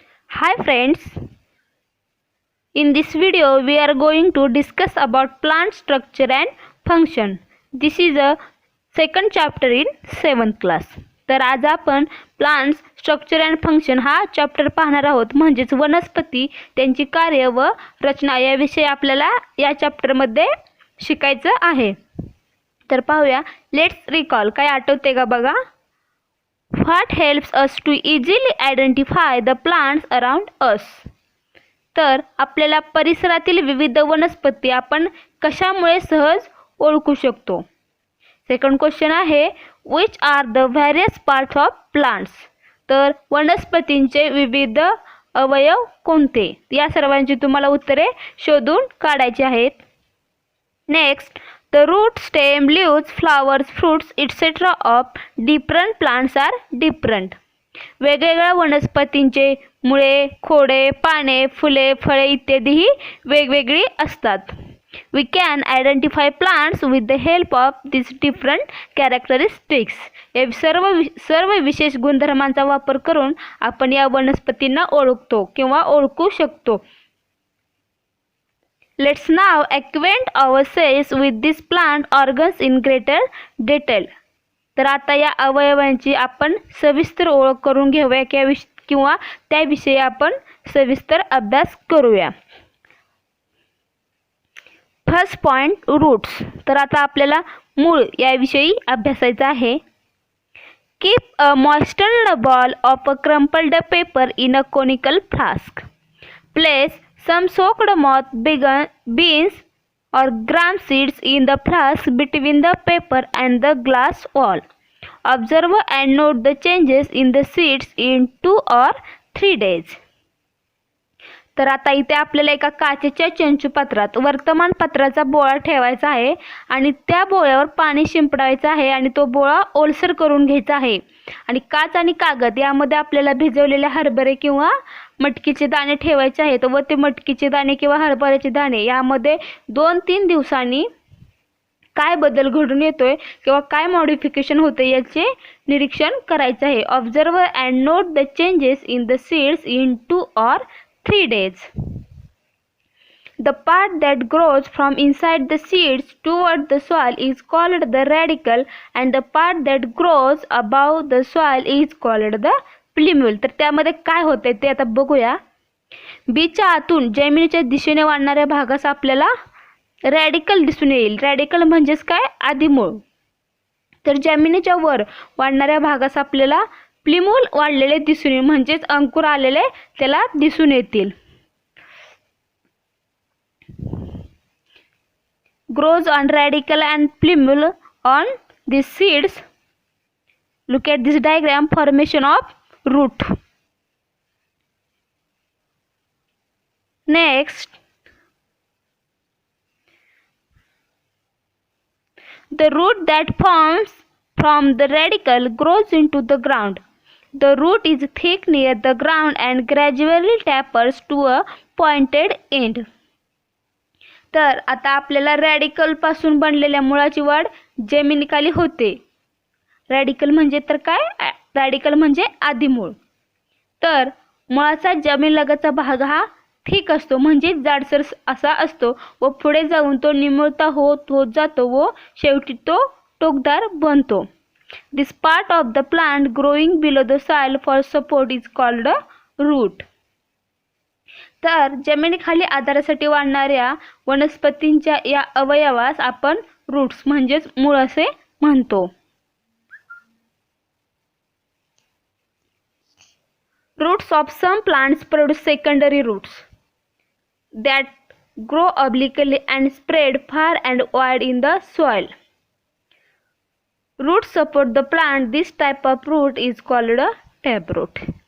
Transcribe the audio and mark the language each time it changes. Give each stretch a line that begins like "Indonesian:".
English: Hi friends, in this video we are going to discuss about plant structure and function. This is a second chapter in 7th class.
Marathi: तर आज आपण plants structure and function हा chapter पाहणार आहोत. म्हणजेच वनस्पती, त्यांची कार्य व रचना याविषयी आपल्याला या चॅप्टरमध्ये शिकायचं आहे. तर पाहूया.
English: Let's recall.
Marathi: काय आठवते का बघा.
English: What helps us to easily identify the plants around us?
Marathi: तर आपल्याला परिसरातील विविध वनस्पती आपण कशामुळे सहज ओळखू शकतो. सेकंड क्वेश्चन आहे,
English: which are the various parts of plants?
Marathi: तर वनस्पतींचे विविध अवयव कोणते. या सर्वांची तुम्हाला उत्तरे शोधून काढायची आहेत.
English: Next, the root, stem, leaves, flowers, fruits, etc. of different plants are different.
Marathi: वेगवेगळ्या वनस्पतींचे मुळे, खोडे, पाने, फुले, फळे इत्यादीही वेगवेगळी असतात.
English: We can identify plants with the help of these different characteristics.
Marathi: या सर्व विशेष गुणधर्मांचा वापर करून आपण या वनस्पतींना ओळखतो किंवा ओळखू शकतो.
English: Let's now acquaint ourselves with these plant organs in greater detail.
Marathi: तर आता या अवयवांची आपण सविस्तर ओळख करून घेऊया किंवा त्याविषयी आपण सविस्तर अभ्यास करूया.
English: First point, roots.
Marathi: तर आता आपल्याला मूळ याविषयी अभ्यासायचं आहे.
English: Keep a moistened ball of a crumpled paper in a conical flask. Place some soaked moth beans or gram seeds in the flask between the paper and the glass wall. Observe and note the changes in the seeds in 2 or 3 days.
Marathi: तर आता इथे आपल्याला एका काचेच्या चंचुपात्रात वर्तमानपत्राचा बोळा ठेवायचा आहे आणि त्या बोळ्यावर पाणी शिंपडायचं आहे आणि तो बोळा ओलसर करून घ्यायचा आहे. आणि काच आणि कागद यामध्ये आपल्याला भिजवलेले हरभरे किंवा मटकीचे दाणे ठेवायचे आहेत व ते मटकीचे दाणे किंवा हरभऱ्याचे दाणे यामध्ये 2-3 दिवसांनी काय बदल घडून येतोय किंवा काय मॉडिफिकेशन होते याचे निरीक्षण करायचे आहे.
English: Observe and note the changes in the seeds in 2 or 3 days. The part that grows from inside the seeds toward the soil is called the radicle and the part that grows above the soil is called the plumule.
Marathi: तर त्यामध्ये काय होते ते आता बघूया. बीच्या आतून जमिनीच्या दिशेने वाढणाऱ्या भागास आपल्याला रॅडिकल दिसून येईल. रॅडिकल म्हणजेच काय, आदिमूळ. तर जमिनीच्या वर वाढणाऱ्या भागास आपल्याला प्लिमूल वाढलेले दिसून येईल, म्हणजेच अंकुर आलेले त्याला दिसून येतील.
English: Grows on radicle and plumule on these seeds. Look at this diagram, formation of root. Next, the root that forms from the radicle grows into the ground. The root is thick near the ground and gradually tapers to a pointed end.
Marathi: तर आता आपल्याला radical पासून बनलेल्या मुळाची वाढ जमिनीखाली होते. Radical म्हणजे तर काय, रॅडिकल म्हणजे आदिमूळ. तर मुळाचा जमीनलगतचा भाग हा थिक असतो, म्हणजे जाडसर असा असतो व पुढे जाऊन तो निमुळता होत जातो व शेवटी तो टोकदार बनतो.
English: This part of the plant growing below the soil for support is called a root.
Marathi: तर जमिनीखाली आधारासाठी वाढणाऱ्या वनस्पतींच्या या अवयवास आपण रूट्स म्हणजेच मूळ असे म्हणतो.
English: Roots of some plants produce secondary roots that grow obliquely and spread far and wide in the soil. Roots support the plant. This type of root is called a taproot.